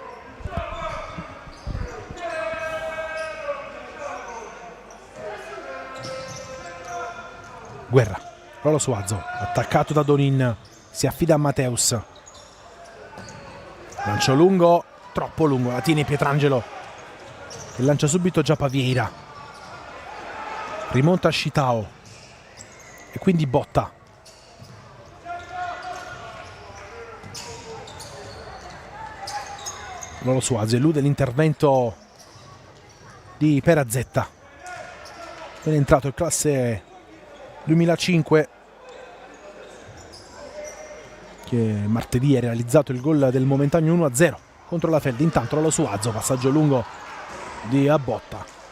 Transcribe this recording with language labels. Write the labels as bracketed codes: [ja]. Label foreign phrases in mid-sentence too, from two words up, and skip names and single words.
[it] Guerra, Lolo Suazo, attaccato da Donin, si affida a Mateus. Lancio lungo, troppo lungo, la tiene Pietrangelo, che lancia subito già Vieira. Rimonta Shitao e quindi Botta. Lolo Suazo elude l'intervento di Perazzetta, è entrato in classe 2005, che martedì ha realizzato il gol del momentaneo 1-0 contro la Feld. Intanto Lolo Suazo, passaggio lungo di Botta.